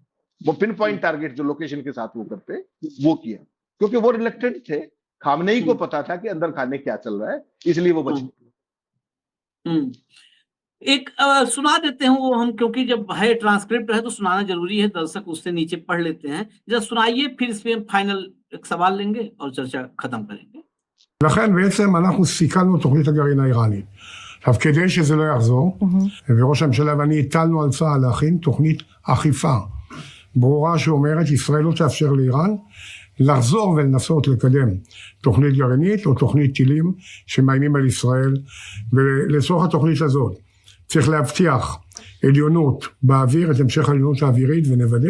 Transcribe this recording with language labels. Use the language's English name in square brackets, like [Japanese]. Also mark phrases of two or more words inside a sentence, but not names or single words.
[Hindi] वो [English] pin point target [Hindi] जो लोकेशन के साथ वो करते, वो किया, क्योंकि वो रिलेक्टेड थे खामनेई को पता था कि अंदर खाने क्या चल रहा है, इसलिए वो बच गए। एक सुना देते हैं वो हम, क्योंकि जब है ट्रांसक्रिप्ट है तो सुनाना जरूरी है, दर्शक उससे नीचे पढ़ लेते हैं। जब सुनाइए, फिर इस पे हम फाइनल एक सवाल लेंगे और चर्चा खत्म करेंगे। [Hebrew] לכן בעצם אנחנו סיכלנו את תוכנית הגרעין האיראנית. עכשיו, כדי שזה לא יחזור, וראש הממשלה ואני הטלנו על צה"ל להכין תוכנית אכיפה ברורה שאומרת, ישראל לא תאפשר לאיראן לחזור ולנסות לקדם תוכנית גרעינית או תוכנית טילים שמאיימים על ישראל, ולצורך התוכנית הזאת צריך להבטיח עליונות באוויר, את המשך העליונות האווירית, ונוודא.